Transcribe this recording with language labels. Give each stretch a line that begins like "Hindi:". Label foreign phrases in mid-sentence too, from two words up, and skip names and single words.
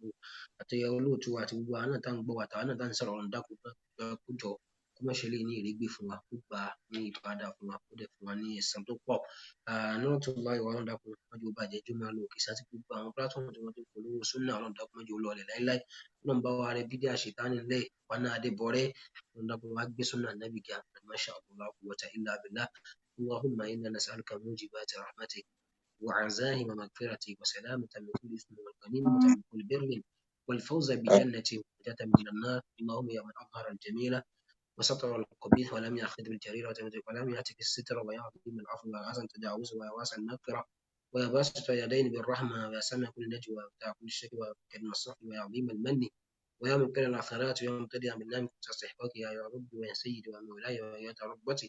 Yoruba: Àti olóòtú wa àti gbogbo àwa náà tá ń gbọ́ wa, àtàwa náà tá ń sọ̀rọ̀, Ọlọ́run dákun kó jọ kó má ṣe eléyìí ní ìrégbè fún wa, kó gbà á ní ìbádà fún wa, kó dẹ̀ fún wa ní ẹ̀san tó pọ̀. Nuratullahi wa, Ọlọ́run dákun má jẹ́ ó bàjẹ́, jẹ́ ó máa lọ òkè sí, àti gbogbo àwọn platform tí wọ́n ti ń polówó sunnah, Ọlọ́run dákun má jẹ́ ó lọlẹ̀ láíláí. Ọlọ́run bá wa rẹ bídíà ṣètánì ńlẹ̀, wa náà adébọrẹ́. Ọlọ́run dákun wá gbé sunnah Nabi ga.
Arabic: ما شاء الله، لا قوة إلا بالله. اللهم إنا نسألك موجبات رحمتك وعزائم مغفرتي وسلامة من كل إثم والغنيمة من كل بر والفوز بجنة ونجاة من النار. اللهم يا من أظهر الجميل وستر القبيح ولم يأخذ بالجريرة ولم يأتك الستر ويا عظيم العفو ويا واسع التجاوز ويا واسع المغفرة ويا باسط يدين بالرحمة ويا سامع كل نجوى ويا كل شكوى ويا كريم الصفح ويا عظيم المن ويا من كل الآخرات ويا مبتدئ بالنعم تستحقك يا رب ويا سيدي ويا مولاي ويا ربتي.